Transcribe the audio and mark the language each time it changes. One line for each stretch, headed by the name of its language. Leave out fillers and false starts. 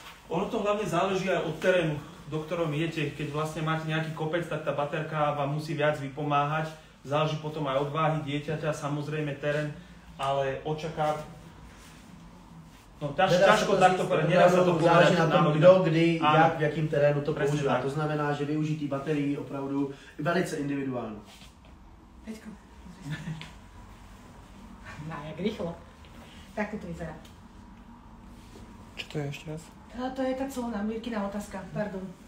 Slovak: Ono to hlavne záleží aj od terénu, do ktorom idete. Keď vlastne máte nejaký kopec, tak tá baterka vám musí viac vypomáhať. Záleží potom aj od váhy dieťaťa, samozrejme terén, ale očakávať. No ťažko takto povedať, nedá sa to povedať.
Czech: Záleží na tom, kdo, kdy, jak, v jakým terénu to
Slovak: Presne
Czech: používá.
Slovak: tak.
Czech: To znamená, že využití baterií opravdu velice individuálne.
Slovak: Peťko. No, jak rýchlo. Takto to vyzerá. Čo to je ešte raz? To je tá clona, Mirkina otázka, pardon.